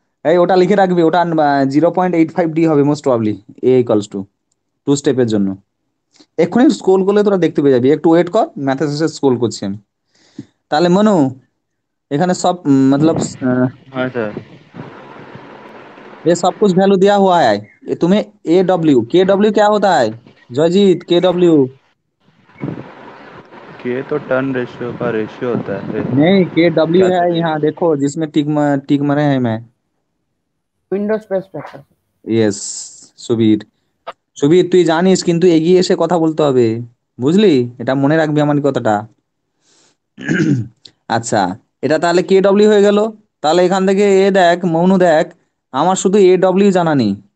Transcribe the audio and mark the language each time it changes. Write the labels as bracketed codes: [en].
[bn] এই ওটা লিখে রাখবি, ওটা 0.85 ডি হবে most probably, A equals to two স্টেপের জন্য। এক্ষুনি স্ক্রোল করলে তোরা দেখতে পেয়ে যাবি, একটু ওয়েট কর, ম্যাথে শেষে স্ক্রোল করছি আমি। তাহলে মনু, এখানে [hi] सब मतलब हाँ सर। ये सब कुछ वैल्यू दिया हुआ है। ये तुम्हें ए डब्ल्यू, के डब्ल्यू क्या होता है जयजीत? के डब्ल्यू के तो टर्न रेशियो का रेशियो होता है। नहीं, के डब्ल्यू क्या है सर? यहाँ देखो, जिसमें टिक मरे हैं मैं। [en] Window space factor. Yes. [bn] Subir, Subir তুই জানিস, কিন্তু এগিয়ে এসে কথা বলতে হবে, বুঝলি? এটা মনে রাখবি আমার কথাটা। আচ্ছা, এটা তাহলে কে ডব্লিউ হয়ে গেল। তাহলে এখান থেকে এ দেখ, মৌনু দেখ, আমার শুধু এ ডব্লিউ জানা নেই।